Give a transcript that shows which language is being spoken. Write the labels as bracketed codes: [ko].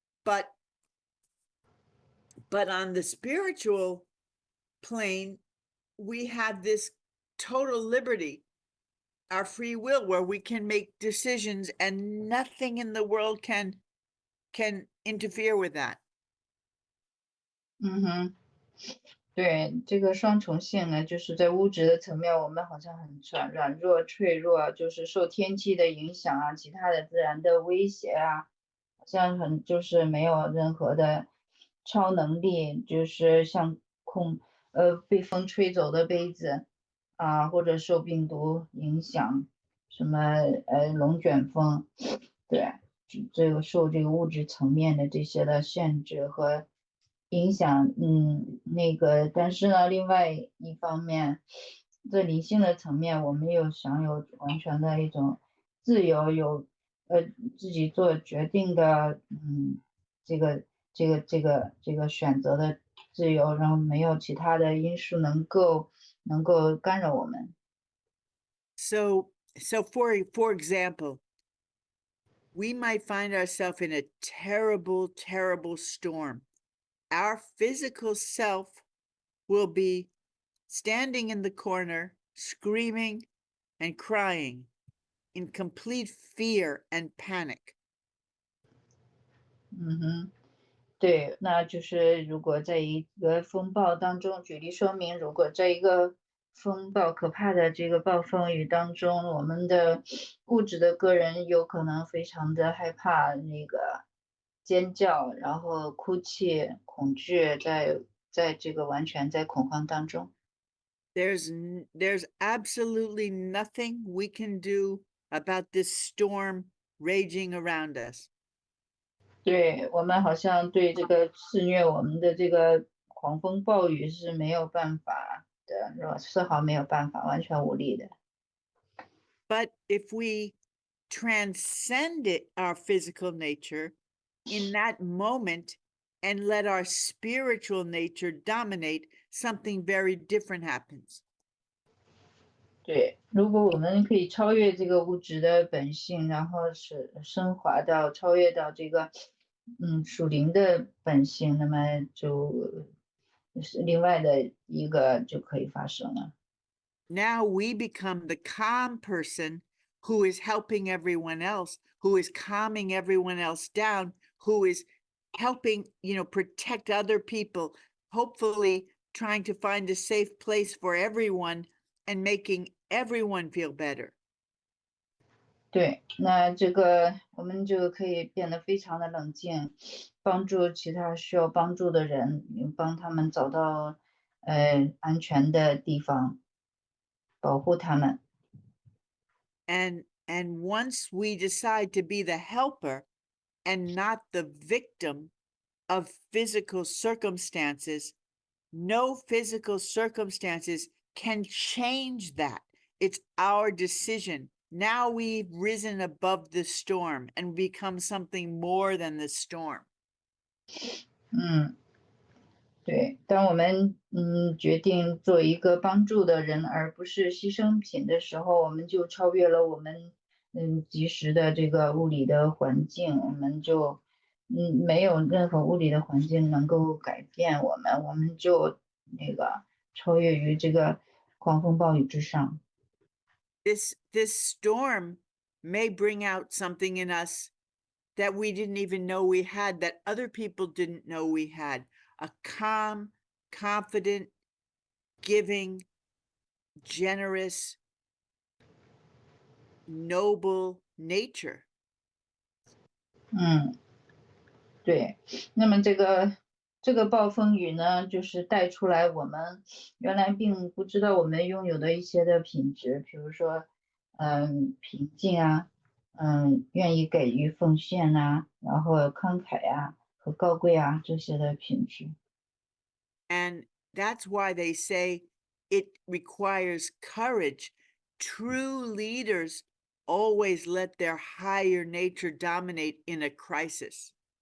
[en] But on the spiritual plane, we have this total liberty, our free will, where we can make decisions and nothing in the world can interfere with that. [zh] 对，这个双重性呢，就是在物质的层面，我们好像很软弱、脆弱，就是受天气的影响啊，其他的自然的威胁啊，好像就是没有任何的超能力，就是像被风吹走的杯子啊，或者受病毒影响，什么龙卷风，对，这个受这个物质层面的这些的限制和影响，但是呢，另外一方面，在理性的层面，我们又享有完全的一种自由，有自己做决定的，这个选择的自由，然后没有其他的因素能够干扰我们。 [en] So for example, we might find ourselves in a terrible, terrible storm. Our physical self will be standing in the corner, screaming and crying in complete fear and panic. [zh] 对，那就是如果在一个风暴当中，举例说明，如果在一个风暴可怕的这个暴风雨当中，我们的物质的个人有可能非常的害怕，尖叫，然后哭泣、恐惧，在这个完全在恐慌当中。 [en] There's absolutely nothing we can do about this storm raging around us. [zh] 对，我们好像对这个肆虐我们的这个狂风暴雨是没有办法的，是吧？丝毫没有办法，完全无力的。 [en] But if we transcend our physical nature in that moment and let our spiritual nature dominate, something very different happens. [zh] 对，如果我们可以超越这个物质的本性，然后是升华到超越到这个属灵的本性，那么就是另外的一个就可以发生了。 [en] Now we become the calm person who is helping everyone else, who is calming everyone else down, who is helping, protect other people, hopefully trying to find a safe place for everyone and making everyone feel better. [zh] 对，那这个我们就可以变得非常的冷静，帮助其他需要帮助的人，帮他们找到安全的地方，保护他们。 [en] And once we decide to be the helper and not the victim of physical circumstances, no physical circumstances can change that. It's our decision. Now we've risen above the storm and become something more than the storm. [zh] 对，当我们决定做一个帮助的人，而不是牺牲品的时候，我们就超越了我们及时的这个物理的环境，我们就没有任何物理的环境能够改变我们，我们就超越于这个狂风暴雨之上。 [en] This storm may bring out something in us that we didn't even know we had, that other people didn't know we had. A calm, confident, giving, generous, noble nature. [zh] 对，那么这个暴风雨呢，就是带出来我们原来并不知道我们拥有的一些的品质，比如说，平静啊，愿意给予奉献呐，然后慷慨啊和高贵啊这些的品质。 [en] And that's why they say it requires courage true leaders always let their higher nature dominate in a crisis.